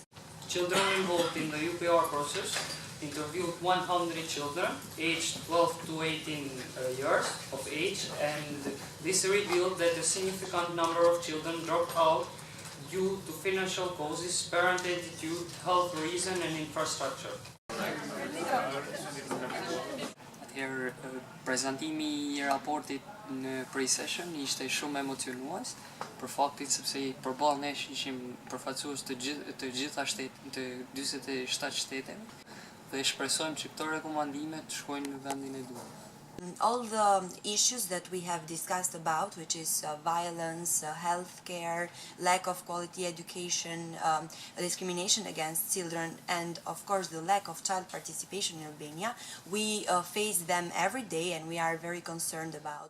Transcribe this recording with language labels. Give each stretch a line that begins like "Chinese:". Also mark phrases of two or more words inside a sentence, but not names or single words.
English: Children involved in the UPR process interviewed 100 children aged 12 to 18 years of age, and this revealed that a significant number of children dropped out due to financial causes, parent attitude, health reason and infrastructure.
Albanian: Prezantimi I raportit në pre-session ishte shumë emocionues për faktin sepse përballë nesh ishim përfaqësues të gjitha të 47 shteteve dhe shpresojmë që këto rekomandime të shkojnë në vendin e duhur.
English: All the issues that we have discussed about, which is violence, health care, lack of quality education, discrimination against children, and of course the lack of child participation in Albania, we face them every day and we are very concerned about.